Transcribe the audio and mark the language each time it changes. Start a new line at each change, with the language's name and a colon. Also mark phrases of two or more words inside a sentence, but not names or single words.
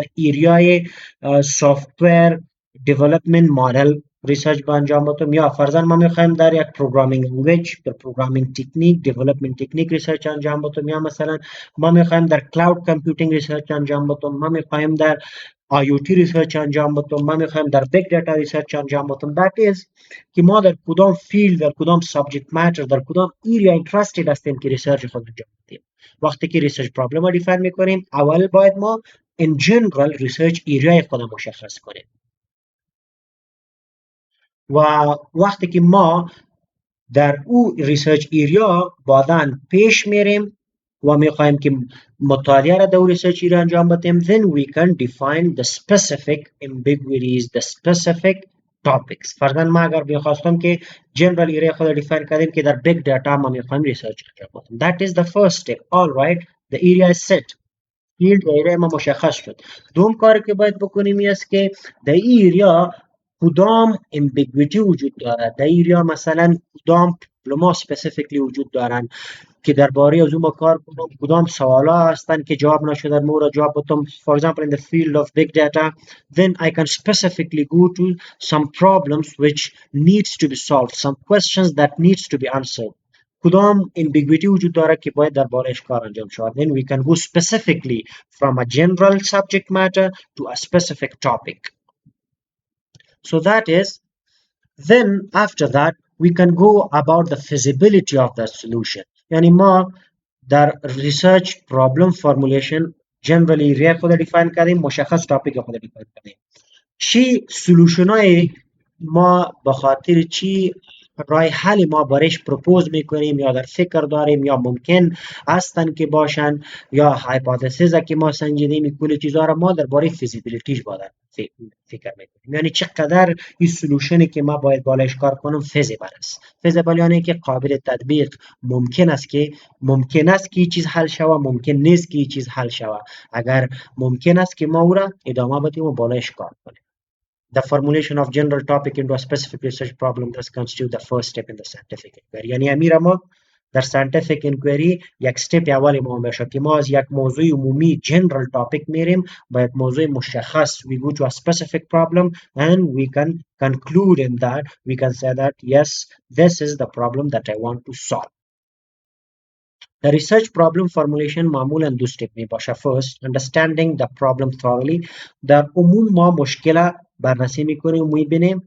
English: area software development model research
Persian: با انجام بدیم یا فرضاً ما میخوایم در یک
English: programming language
Persian: در
English: programming technique development technique
Persian: ریسرچ انجام بدیم یا مثلا ما میخوایم در
English: cloud computing research
Persian: انجام بدیم ما میخوایم در
English: IoT research
Persian: انجام بدیم ما میخوایم در
English: big data research
Persian: انجام بدیم
English: that is
Persian: که ما در کدام فیلد در کدام
English: subject matter
Persian: در کدام
English: area interested
Persian: هستیم که ریسرچ خود انجام بدیم وقتی که
English: research problem
Persian: رو دیفاین میکنیم اول باید ما
English: in general research area
Persian: خود مشخص کنیم و وقتی که ما در او
English: research area
Persian: بعداً پیش میریم و میخوایم که مطالعه را در
English: research area
Persian: انجام بدیم
English: then we can define the specific ambiguities the specific topics
Persian: فرضاً ما اگر میخواستم که
English: general area
Persian: خود دیفاین کردیم که در بیگ دیتا ما میخوایم ریسرچ انجام بدیم
English: that is the first step all right the area is set
Persian: فیلد ایریا ما مشخص شد دوم کاری که باید بکنیم است که در ایریا کدام امبیگویتی وجود دارد در ایریا مثلا کدام
English: problem specifically
Persian: وجود دارند که درباره از اون ما کار کنم کدام سوالا هستند که جواب نشده ما را جواب بدم
English: for example in the field of big data then I can specifically go to some problems which needs to be solved some questions that needs to be answered
Persian: کدام ambiguity وجود داره که باید دربارهش کار انجام شود
English: then we can go specifically from a general subject matter to a specific topic so that is then after that we can go about the feasibility of the solution
Persian: یعنی ما در
English: research problem formulation
Persian: جنرالی ری خود دیفاین کردیم مشخص تاپیک خود دیفاین کردیم چی سولوشن های ما به خاطر چی رای حل ما برایش پروپوز میکنیم یا در فکر داریم یا ممکن هستن که باشن یا هایپوتزیس که ما سنجیدیم کل چیزا را ما درباره فیزیبیلیتیش باید فکر میکنیم یعنی چقدر این سولوشنی که ما باید بالایش کار کنم فیزیبل است فیزیبل یعنی که قابل تطبیق ممکن است که چیز حل شوه ممکن نیست که چیز حل شوه اگر ممکن است که ما او را ادامه بدیم و بالایش کار کنیم
English: the formulation of general topic into a specific research problem does constitute the first step in the scientific inquiry
Persian: یعنی امیر ما در
English: scientific inquiry
Persian: یک step اولی ما باشه که ما از یک موضوع عمومی
English: general topic
Persian: میریم با یک موضوع مشخص
English: we go to a specific problem and we can conclude in that we can say that yes this is the problem that I want to solve The research problem formulation
Persian: معمولا دو step می باشه
English: first understanding the problem thoroughly
Persian: در عموم ما مشکل بررسی میکنیم و میبینیم